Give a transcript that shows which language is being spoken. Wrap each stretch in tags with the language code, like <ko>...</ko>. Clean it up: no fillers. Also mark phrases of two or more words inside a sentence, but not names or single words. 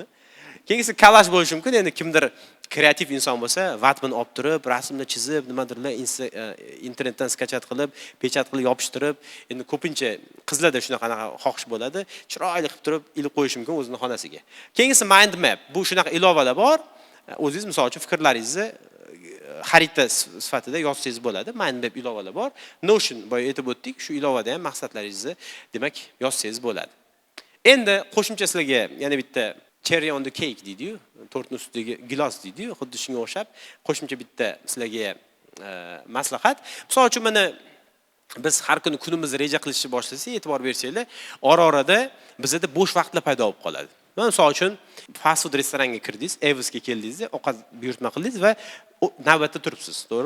<uz>Keyingisi kolash bo'lishi mumkin. Endi kimdir kreativ inson bo'lsa, vatmani olib turib, rasmni chizib, nimadirlar internetdan skachat qilib, pechat qilib yopishtirib, endi ko'pincha qizlarda shunaqa xohish bo'ladi. Chiroyli qilib turib, ilib qo'yish mumkin o'zining xonasiga. Keyingisi</uz> <en>mind map.</en> <uz>Bu shunaqa ilovalar bor. O'zingiz misol uchun fikrlaringizni xarita sifatida yozsangiz bo'ladi.</uz> <en>Mind map</en> <uz>ilovalar bor. Notion boya aytib o'tdik, shu ilovada ham maqsadlaringizni, demak, yozsangiz bo'ladi. Endi qo'shimcha sizlarga yana bitta</uz> <en>cherry on the cake</en> <uz>deydi-yu, tortning ustidagi gilos deydi-yu, xuddi shunga o'xshab qo'shimcha bitta sizlarga maslahat. Misol uchun mana biz har kuni kunimizni reja qilishni boshlasak, e'tibor bersanglar, ora-orada bizda bo'sh vaqtlar paydo bo'lib qoladi. Misol uchun</uz> <en>fast food</en> <uz>restoranga kirdingiz, Evisga keldingiz, ovqat buyurtma qildingiz va navbatda turibsiz, to'g'rimi?</uz>